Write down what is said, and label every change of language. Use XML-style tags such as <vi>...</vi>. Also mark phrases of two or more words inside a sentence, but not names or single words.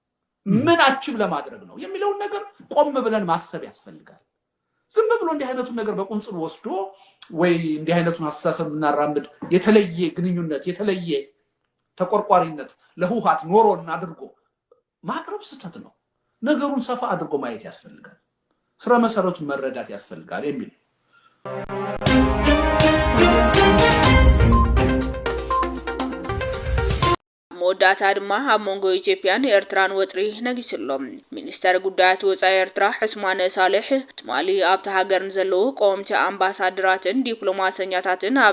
<am>ምን አችብ ለማድረግ ነው የሚለውን ነገር ቆም ብለን ማሰብ ያስፈልጋል። ዝም ብሎ እንዲህ አይነቱን ነገር በቁንጽል ወስዶ ወይ እንዲህ አይነቱን አስተሳሰብ እናራምድ የተለየ ግንኙነት የተለየ ተቆርቋሪነት ለህወሓት ኖሮን አድርጎ ማቅረብ ስህተት ነው። ነገሩን ሰፋ አድርጎ ማየት ያስፈልጋል። ስራ መሰረቱን መረዳት ያስፈልጋል የሚል</am> <ti>መወዳእታ ድማ ኣብ መንጎ ኢትዮጵያን ኤርትራን ወጥሪ ነጊስሎም ሚኒስተር ጉዳያት ወፃኢ ኤርትራ ሕስማነ ሳልሕ ትማሊ ኣብቲ ሃገር ንዘለዉ ቆምቲ ኣምባሳደራትን ዲፕሎማተኛታትን ኣብ</ti>